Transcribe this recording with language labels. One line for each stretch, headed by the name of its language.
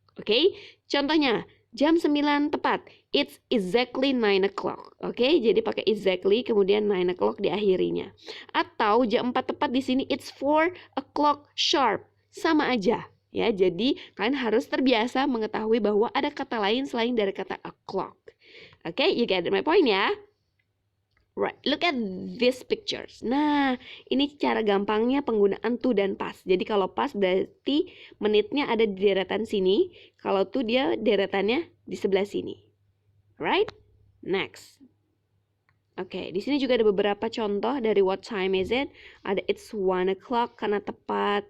Indonesian: Oke, contohnya jam 9 tepat.
English: It's exactly 9 o'clock.
Indonesian: Oke, jadi pakai exactly kemudian 9 o'clock diakhirinya. Atau jam 4 tepat di sini
English: it's 4 o'clock sharp.
Indonesian: Sama aja. Ya, jadi kalian harus terbiasa mengetahui bahwa ada kata lain selain dari kata o'clock.
English: Oke, you get my point
Indonesian: ya?
English: Right, look at these pictures.
Indonesian: Nah, ini cara gampangnya penggunaan to dan pas. Jadi kalau pas berarti menitnya ada di deretan sini. Kalau to dia deretannya di sebelah sini.
English: Right? Next.
Indonesian: Oke, di sini juga ada beberapa contoh dari
English: what time is it.
Indonesian: Ada
English: it's 1 o'clock
Indonesian: karena tepat.